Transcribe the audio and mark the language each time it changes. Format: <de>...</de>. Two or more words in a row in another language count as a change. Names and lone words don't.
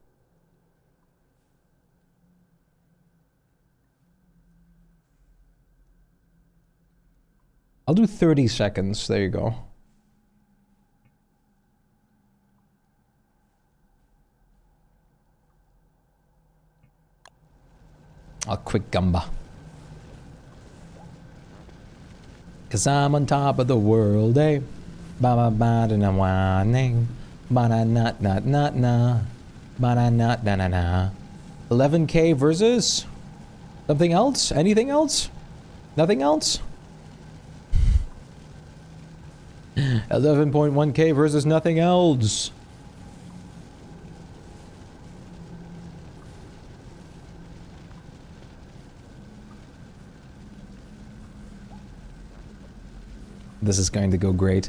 <en>I'll do 30 seconds. There you go. I'll quick gumba. 'Cause I'm on top of the world, eh? Ba ba ba da na wa ning. Ba na na na na na. Ba na na na na na. 11K versus Something else? Anything else? Nothing else? 11.1k versus nothing else. This is going to go great.</en>